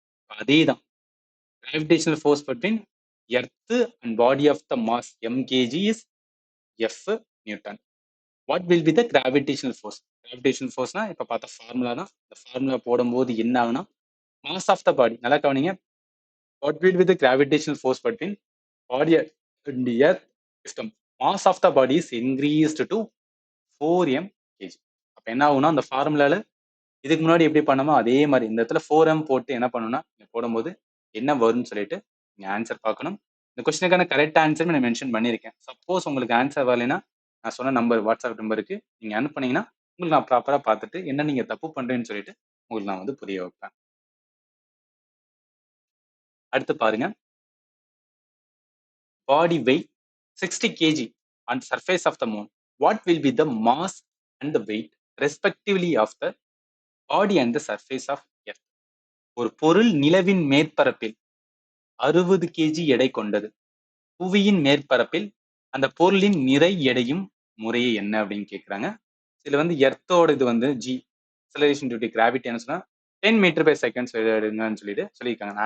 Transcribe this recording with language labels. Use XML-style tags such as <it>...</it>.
<ta>அதே தான்,</ta> <en>Gravitational force between earth and body of the mass mkg is F newton. What will be the gravitational force?</en> <ta>Gravitational ஃபோர்ஸ்னா இப்போ பார்த்த formula தான். இந்த formula போடும்போது என்ன ஆகுனா</ta> <en>mass of the body</en> <ta>நல்லா கவனிங்க.</ta> <en>What will with gravitational force between body and the earth system. Mass of the body is increased to 4m kg.</en> <ta>அப்ப என்ன ஆகும்னா அந்த ஃபார்முலால இதுக்கு முன்னாடி எப்படி பண்ணமோ அதே மாதிரி இந்த இடத்துல 4m போட்டு என்ன பண்ணணும்னா போடும்போது என்ன வரும்னு சொல்லிட்டு நீங்க ஆன்சர் பார்க்கணும். இந்த கொஸ்டினுக்கான கரெக்ட் ஆன்சர் நான் மென்ஷன் பண்ணியிருக்கேன். சப்போஸ் உங்களுக்கு ஆன்சர் வரலைன்னா நான் சொன்ன நம்பர் வாட்ஸ்அப் நம்பருக்கு நீங்க அனுப்புனீங்கன்னா உங்களுக்கு நான் ப்ராப்பரா பார்த்துட்டு என்ன நீங்க தப்பு பண்றேன்னு சொல்லிட்டு உங்களுக்கு நான் வந்து புரிய வைப்பேன். அடுத்து பாருங்க,</ta> <en>body weight 60 kg on surface of the moon. What will be the mass and the weight respectively of the body and the surface of earth?</en> <ta>ஒரு பொருள் நிலவின் மேற்பரப்பில் 60 கேஜி எடை கொண்டது. புவியின் மேற்பரப்பில் அந்த பொருளின் நிறை எடையும் முறையே என்ன அப்படின்னு கேட்குறாங்க. இதுல வந்து எர்த்தோட இது வந்து G acceleration due to gravity என்ன சொன்னா 10 மீட்டர் பை செகண்ட்ஸ் எடுங்கன்னு சொல்லிட்டு சொல்லியிருக்காங்க.</ta>